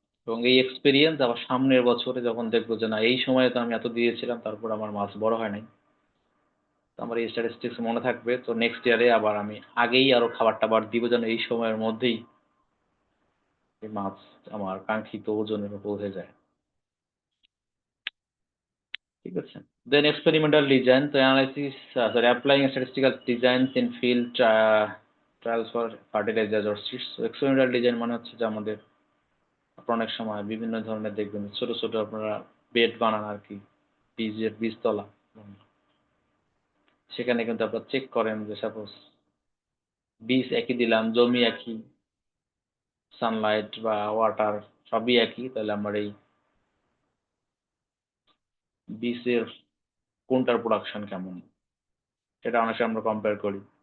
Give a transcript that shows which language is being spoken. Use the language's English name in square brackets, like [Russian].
[Bangla] এবং এই এক্সপেরিয়েন্স আবার সামনের বছরে যখন দেখবো যে না এই সময়ে তো আমি এত দিয়েছিলাম তারপর আমার মাছ বড় হয় নাই, তো আমার এই স্ট্যাটিস্টিক্স মনে থাকবে। তো নেক্সট ইয়ারে আবার আমি আগেই আরো খাবার টাবার দিব যেন এই সময়ের মধ্যেই এই মাছ আমার কাঙ্ক্ষিত ওজনের পৌঁছে যায়। ঠিক আছে? [English] Then experimental design, so analysis, sorry, applying statistical designs in field trials for fertilizers or seeds. So experimental design [Bangla] মানে হচ্ছে যে আমাদের আপনারা অনেক সময় বিভিন্ন ধরনের দেখবেন ছোট ছোট আপনারা বেড বানান আর কি, বীজতলা, সেখানে কিন্তু আপনারা চেক করেন যে সাপোজ বীজ একই দিলাম, জমি একই, সানলাইট বা ওয়াটার সবই একই, তাহলে আমার এই বীজের কোনটার প্রোডাকশন কেমন, সেটা অনেক সময় আমরা কম্পেয়ার করি।